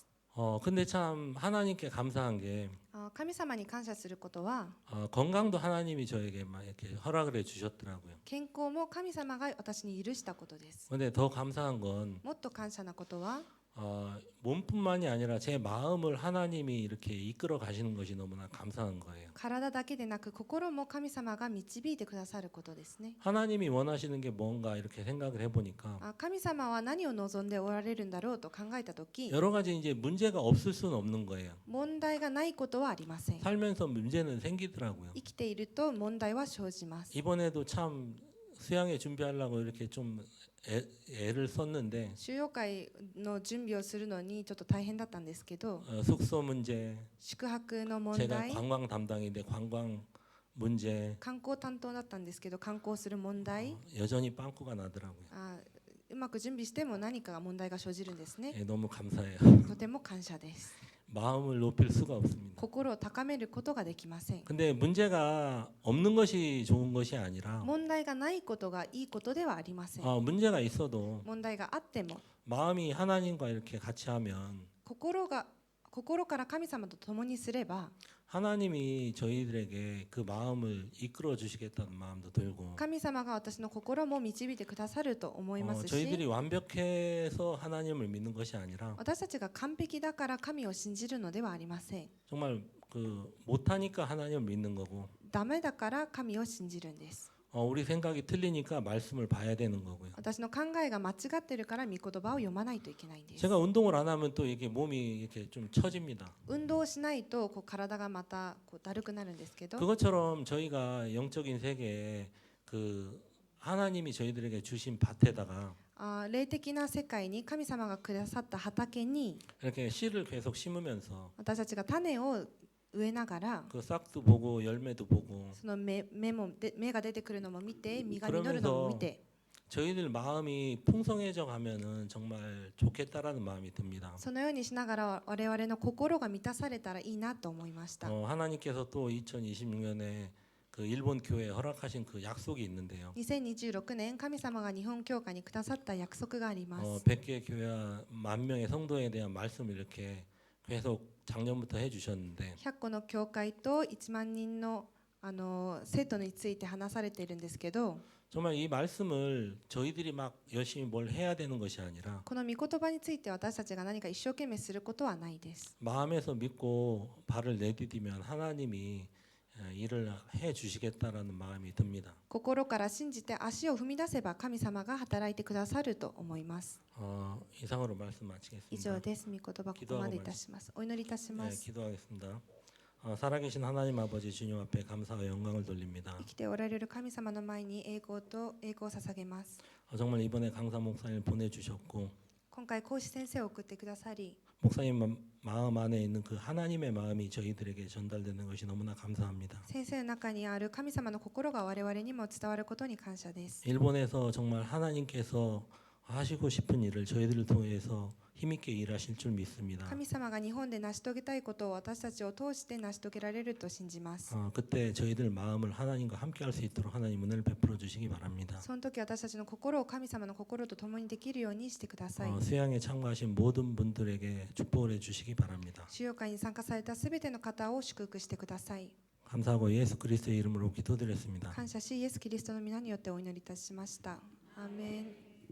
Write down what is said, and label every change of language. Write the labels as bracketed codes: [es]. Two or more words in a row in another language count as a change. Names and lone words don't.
[ko] 근데 참 하나님께 감사한 게 [ja] 神様に感謝することは、 [ko] 건강도 하나님이 저에게 막 이렇게 허락을 해 주셨더라고요. [ja] 健康も神様が私に許したことです。 [ko] 근데 더 감사한 건 [ja] もっと感謝なことは、 [ko] 몸뿐만이 아니라 제 마음을 하나님이 이렇게 이끌어 가시는 것이 너무나 감사한 거예요. [ja] 体だけでなく心も神様が導いてくださることですね。 [ko] 하나님이 원하시는 게 뭔가 이렇게 생각을 해보니까 [ja] 神様は何を望んでおられるんだろうと考えたとき、 [ko] 여러 가지 이제 문제가 없을 수는 없는 거예요. [ja] 問題がないことはありません。 [ko] 살면서 문제는 생기더라고요. [ja] 生きていると問題は生じます。 [ko] 이번에도 참 수양회 준비하려고 이렇게 좀 애를 썼는데 [ja] 収容会の準備をするのにちょっと大変だったんですけど、 [ko] 숙소 문제, [ja] 宿泊の問 [ko] 제가 [ja] 題、 [ko] 관광 담당인데 관광 문제 [ja] 観光担当だったんですけど観光する問題、 [ko] 여전히 빵꾸가 나더라고요. [ja] うまく準備しても何かが問題が生じるんですね。 [ko] 너무 감사해요. [ja] とても感謝です。 [ko] 마음을 높일 수가 없습니다. [ja] 心を高めることができません。 [ko] 근데 문제가 없는 것이 좋은 것이 아니라 [ja] 問題がないことがいいことではありません。 [ko] 문제가 있어도 [ja] 問題があっても [ko] 마음이 하나님과 이렇게 같이 하면 [ja] 心から神様と共にすれば [ko] 하나님이 저희들에게 그 마음을 이끌어 주시겠다는 마음도 들고 [ja] 神様が私の心も導いてくださると思いますし、 [ko] 저희들이 완벽해서 하나님을 믿는 것이 아니라 [ja] 私たちが完璧だから神を信じるのではありません。 [ko] 정말 그 못하니까 하나님을 믿는 거고 [ja] ダメだから神を信じるんです。 [ko] 우리 생각이 틀리니까 말씀을 봐야 되는 거고요. [ja] 私の考えが間違ってるから御言葉を読まないといけないんです。 [ko] 제가 운동을 안 하면 또 이게 몸이 이렇게 좀 처집니다. [ja] 運動をしないと体がまただるくなるんですけど、 [ko] 그것처럼 저희가 영적인 세계에 그 하나님이 저희들에게 주신 밭에다가 [ja] 霊的な世界に神様がくださった畑に [ko] 이렇게 씨를 계속 심으면서 [ja] 私たちが種を植えながら、 [ko] 그 싹도 보고 열매도 보고 [ja] その芽が出てくるのも見て、実が実るのも見て、 [ko] 저희들 마음이 풍성해져 가면은 정말 좋겠다라는 마음이 듭니다. [ja] そのようにしながら我々の心が満たされたらいいなと思いました。 [ko] 하나님께서 또 2026년에 그 일본 교회에 허락하신 그 약속이 있는데요. [ja] 2026 年神様が日本教会にくださった約束があります。 [ko] 100개 교회와 10,000명의 성도에 대한 말씀을 이렇게 계속 작년부터 해주셨는데 [ja] 100 個の教会と1万人の生徒について話されているんですけど、 [ko] 정말 이 말씀을 저희들이 막 열심히 뭘 해야 되는 것이 아니라 [ja] この御言葉について私たちが何か一生懸命することはないです。 [ko] 마음에서 믿고 발을 내디디면 하나님이 일을 해 주시겠다라는 마음이 듭니다. [ja] 心から信じて足を踏み出せば神様が働いてくださると思います。 [ko] 이상으로 말씀 [ja] 以上 [ko] 마치겠습니다. [ja] です。御言葉ここまでいたします。お祈りいたしま [ko] 네, [ja] す。 [ko] 기도하겠습니다. 살아계신 하나님 아버지 주님 앞에 감사와 영광을 돌립니다. [ja] 生きておられる神様の前に栄光と栄光を捧げます。 [ko] 정말 이번에 강사 목사님 보내주셨고 [ja] 今回講師先生を送ってくださり、 [ko] 목사님 마음 안에 있는 그 하나님의 마음이 저희들에게 전달되는 것이 너무나 감사합니다. [ja] 先生の中にある神様の心が我々にも伝わることに感謝です。 [ko] 일본에서 정말 하나님께서 하시고 싶은 일을 저희들을 통해서 힘있게 일하실 줄 믿습니다. [ja] 神様が日本で成し遂げたいことを私たちを通して成し遂げられると信じます。 [ko] 그때 저희들 마음을 하나님과 함께 할 수 있도록 하나님 은혜를 베풀어 주시기 바랍니다. [ja] その時私たちの心を神様の心と共にできるようにしてください。 [ko] 수양에 참가하신 모든 분들에게 축복을 해 주시기 바랍니다. [ja] 主要会に参加されたすべての方を祝福してください。 [ko] 감사하고 예수 그리스도의 이름으로 기도드렸습니다. [ja] 感謝し、イエス・キリストの皆によってお祈りいたしました。アーメン。